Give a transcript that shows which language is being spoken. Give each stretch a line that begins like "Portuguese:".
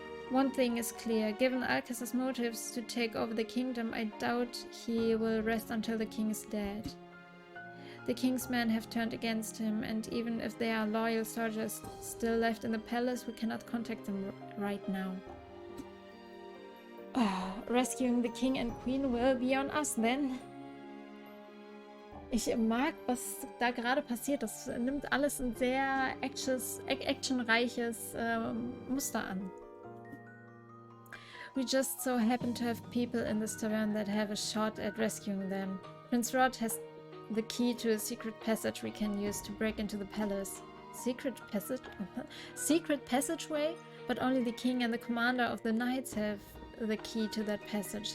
English: One thing is clear, given Alcester's motives to take over the kingdom, I doubt he will rest until the king is dead. The king's men have turned against him, and even if there are loyal soldiers still left in the palace, we cannot contact them right now. Oh, rescuing the king and queen will be on us then.
German: Ich mag, was da gerade passiert. Das nimmt alles ein sehr actionreiches Muster an.
English: We just so happen to have people in this tavern that have a shot at rescuing them. Prince Rod has the key to a secret passage we can use to break into the palace. Secret passage? Secret passageway? But only the king and the commander of the knights have the key to that passage.